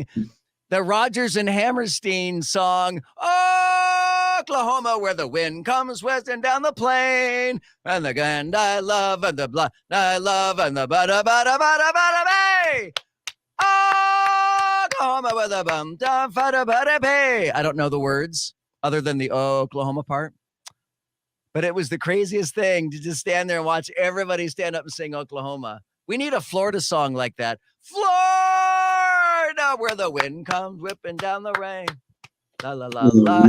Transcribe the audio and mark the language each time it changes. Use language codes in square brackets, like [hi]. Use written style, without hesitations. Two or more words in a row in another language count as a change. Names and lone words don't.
[en] The Rodgers and Hammerstein song, Oklahoma, where the wind comes western down the plain, and the land I love, and the blood I love, and the bada bada bada bada bay. Oklahoma, where the bum da bada bada bay. I don't know the words other than the Oklahoma part. But it was the craziest thing to just stand there and watch everybody stand up and sing Oklahoma. We need a Florida song like that. Florida, where the wind comes whipping down the rain. La, la, la, la.